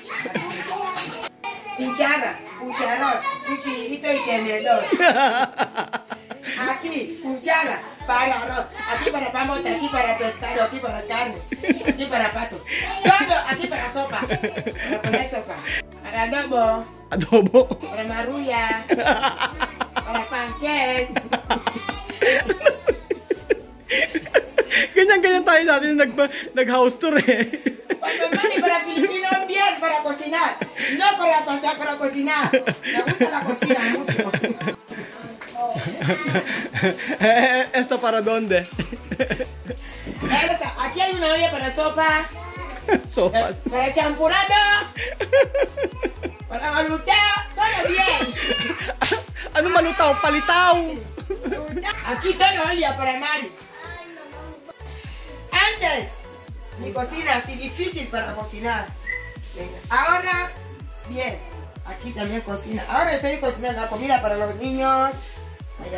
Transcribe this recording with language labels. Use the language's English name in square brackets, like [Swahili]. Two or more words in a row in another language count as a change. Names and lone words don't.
[Spanish] Cuchara, cucharón, cuchillito y tenedor. Aquí, cuchara, para arroz. Aquí para pamota, aquí para pescado, aquí para carne, aquí para pato. Todo aquí para sopa. Para poner sopa. Para adobo, Adobo. para marrulla, para pancake. [Filipino] Ganyan-ganyan tayo dati nung nag- [English] house tour [Filipino] eh. [Spanish] Cuando mani para Filipino, bien para cocinar. No para pasar, para cocinar. Me gusta la cocina mucho. Esto para dónde? Aquí hay una olla para sopa. Sopas. Para champurado. Para malutao. Todo bien. [Filipino] Ano malutaw? Palitaw! [Spanish] Aquí todo olla para Mari. Antes, mi cocina así difícil para cocinar. Venga. Ahora, bien. Aquí también cocina. Ahora estoy cocinando la comida para los niños. Hay